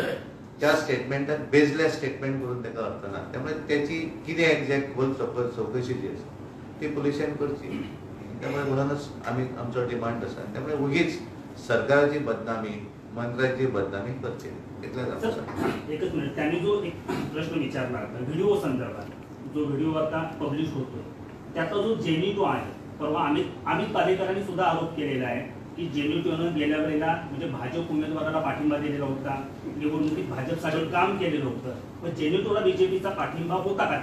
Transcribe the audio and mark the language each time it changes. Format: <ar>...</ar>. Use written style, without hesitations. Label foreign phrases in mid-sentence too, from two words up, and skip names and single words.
<kok>त्या स्टेटमेंटाक</kok> <en>baseless statement</en> <kok>करून ताका अर्थ ना. त्यामुळे त्याची कितें एक्झॅक्ट खोल चवकशी जी आसा ती पुलिशेन करची. त्यामुळे म्हणूनच आमी आमचो डिमांड आसा. त्यामुळे उगीच सरकाराची बदनामी, मंत्र्याची बदनामी करची इतलेंच आमकां सांगता.</kok> <mr>एकच मिनिट, त्यांनी जो एक प्रश्न विचारला व्हिडिओ संदर्भात, जो व्हिडिओ आता पब्लिश होतो त्याचा जो जेनिटो आहे, परवा अमित पालेकरांनी सुद्धा आरोप केलेला आहे की जेनिटोनं गेल्या वेळेला म्हणजे भाजप उमेदवाराला पाठिंबा दिलेला होता, निवडणुकीत भाजपसाठी काम केलेलं होतं, पण जेनिटोला बीजेपीचा पाठिंबा होता का?</mr>